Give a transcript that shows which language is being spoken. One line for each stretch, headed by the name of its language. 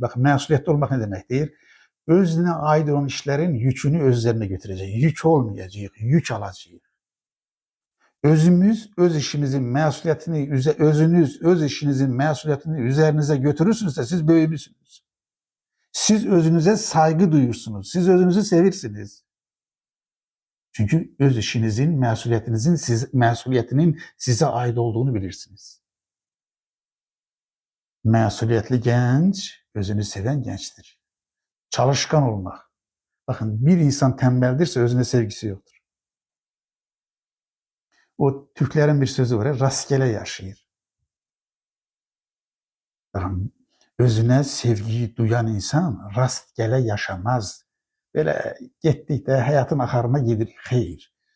Azerbaijani: Bax, məsuliyyətli olmaq nə deməkdir? Özünə aid olan işlərin yükünü öz üzərinə götürəcəyik. Yük olmayacağıq, yük alacağıq. Özümüz öz işimizin məsuliyyətini, özünüz öz işinizin məsuliyyətini üzərinizə götürürsünüzsə siz böyümüsünüz. Siz özünüzə sayğı duyursunuz, siz özünüzü sevirsiniz. Çünkü öz işinizin, məsuliyyətinin sizə aid olduğunu bilirsiniz. Məsuliyyətli gənc özünü sevən gəncdir. Çalışkan olmaq.
Turkish: Bakın, bir insan tembeldirsə özünə sevgisi yoktur. O Türklerin bir sözü var ya, rastgele yaşayır. Bakın, özüne sevgiyi duyan insan rastgele yaşamaz.
Azerbaijani: Böyle getdikdə həyatın axarına gedir, xeyr.